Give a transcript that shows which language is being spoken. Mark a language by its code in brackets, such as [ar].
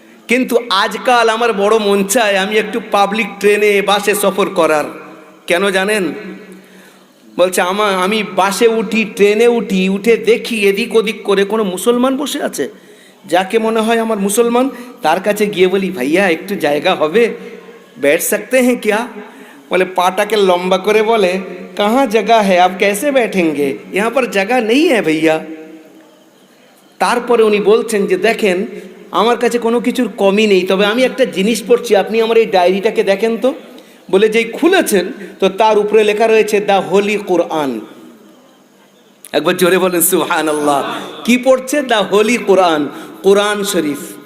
[bn] কিন্তু আজকাল আমার বড় মন চায় আমি একটু পাবলিক ট্রেনে বাসে সফর করার। কেন জানেন? বলছে আমি বাসে উঠি, ট্রেনে উঠে দেখি এদিক ওদিক করে কোনো মুসলমান বসে আছে, যাকে মনে হয় আমার মুসলমান, তার কাছে গিয়ে বলি ভাইয়া একটু জায়গা হবে, [hi] बैठ सकते हैं क्या? [bn] বলে পাটাকে লম্বা করে বলে [hi] कहाँ जगह है, आप कैसे बैठेंगे, यहाँ पर जगह नहीं है भैया। [bn] তারপরে উনি বলছেন যে দেখেন আমার কাছে কোনো কিছুর কমই নেই, তবে আমি একটা জিনিস পড়ছি, আপনি আমার এই ডায়েরিটাকে দেখেন তো। বলে যেই খুলেছেন তো তার উপরে লেখা রয়েছে দ্য হোলি কোরআন। একবার জোরে বলেন সুবহানাল্লাহ। কি পড়ছে? দ্য হোলি কোরআন, কোরআন শরীফ।